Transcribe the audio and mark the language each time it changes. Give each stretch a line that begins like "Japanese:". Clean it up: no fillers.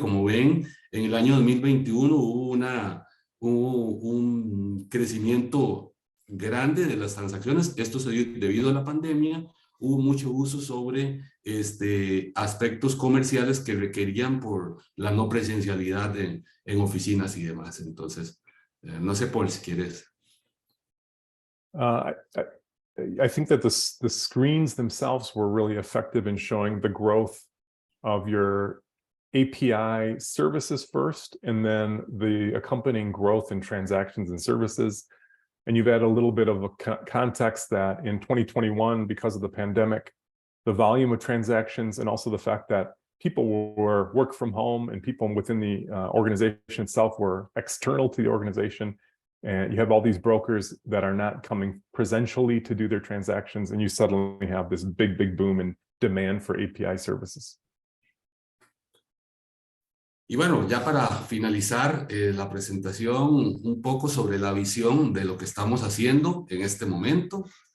Spanish: Como ven, en el año 2021 hubo un crecimiento grande de las transacciones. Esto se dio debido a la pandemia. Hubo mucho uso sobre aspectos comerciales que requerían por la no presencialidad en oficinas y demás. Entonces, no sé, Paul, si quieres.
English: I think that the screens themselves were really effective in showing the growth of your API services first, and then the accompanying growth in transactions and services. And you've had a little bit of a context that in 2021, because of the pandemic, the volume of transactions and also the fact that people were work from home and people within the organization itself were external to the organization. And you have all these brokers that are not coming presentially to do their transactions, and you suddenly have this big boom in demand for API services.
Spanish: Y bueno, ya para finalizar la presentación, un poco sobre la visión de lo que estamos haciendo en este momento.